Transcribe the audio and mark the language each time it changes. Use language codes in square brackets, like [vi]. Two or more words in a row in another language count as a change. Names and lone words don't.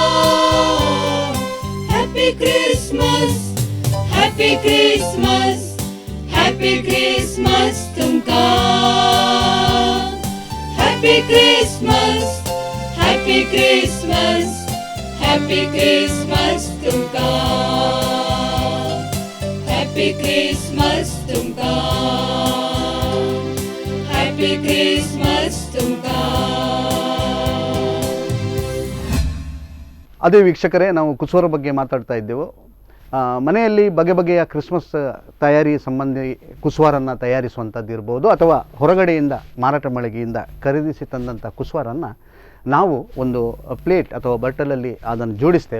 [en] happy Christmas happy Christmas happy Christmas तुमकां happy Christmas happy Christmas happy Christmas तुमकां happy Christmas तुमकां happy Christmas तुमकां [kn] ಅದೇ ವೀಕ್ಷಕರೇ, ನಾವು ಕುಸುವರ ಬಗ್ಗೆ ಮಾತಾಡ್ತಾ ಇದ್ದೆವು. ಮನೆಯಲ್ಲಿ ಬಗೆ ಬಗೆಯ ಕ್ರಿಸ್ಮಸ್ ತಯಾರಿ ಸಂಬಂಧಿ ಕುಸುವಾರನ್ನು ತಯಾರಿಸುವಂಥದ್ದು ಇರ್ಬೋದು, ಅಥವಾ ಹೊರಗಡೆಯಿಂದ ಮಾರಾಟ ಮಳಿಗೆಯಿಂದ ಖರೀದಿಸಿ ತಂದಂಥ ಕುಸುವಾರನ್ನು ನಾವು ಒಂದು ಪ್ಲೇಟ್ ಅಥವಾ ಬಟ್ಟಲಲ್ಲಿ ಅದನ್ನು ಜೋಡಿಸ್ತೇವೆ.